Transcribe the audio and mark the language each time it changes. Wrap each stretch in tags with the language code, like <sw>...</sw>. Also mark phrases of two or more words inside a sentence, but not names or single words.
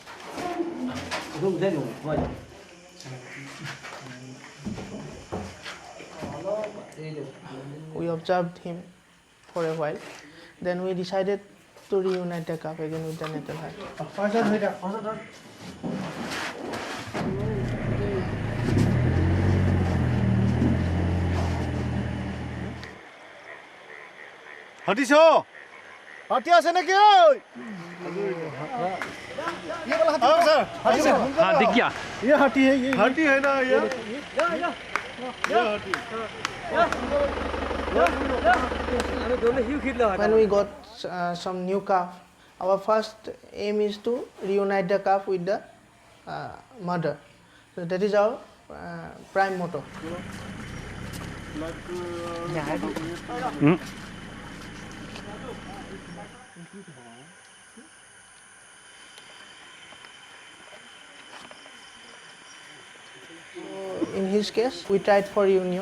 <en>We observed him for a while. Then we decided to reunite the calf again with the natal herd.</en> <as>হাঁটিছ হাঁটি আছে নেকি ঐ</as> <hi>ये वाला हाथी सर हाँ दिख गया ये हाथी है ये हाथी है ना ये</hi> <en>When we got some new calf, our first aim is to reunite the calf with the mother. So that is our prime motto. In his case, we tried for reunion.</en>